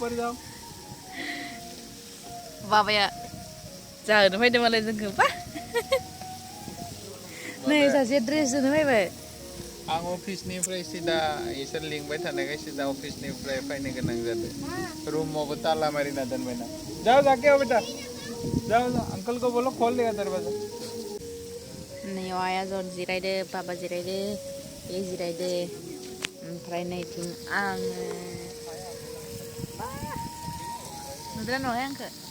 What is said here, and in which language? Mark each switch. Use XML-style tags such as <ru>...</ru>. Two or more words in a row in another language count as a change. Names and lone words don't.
<brx>बाबाया जाहोनो फैदो मालाय जोंखौ बा नै सासे ड्रेस होनो फैबाय आं अफिसनिफ्राय सिदा इसोर लिंबाय थानायखाय सिदा अफिसनिफ्राय फैनो गोनां जादों रूमावबो ताला मारिना दोनबायना</brx> <hi>जाओ जाके आओ बेटा जाओ अंकल को बोलो खोल देगा दरवाजा</hi> <brx>नै आया जन जिरायदो बाबा जिरायदो बे जिरायदो ओमफ्राय नैथिं आङो नुदोंना नुवाखै आंखौ</brx>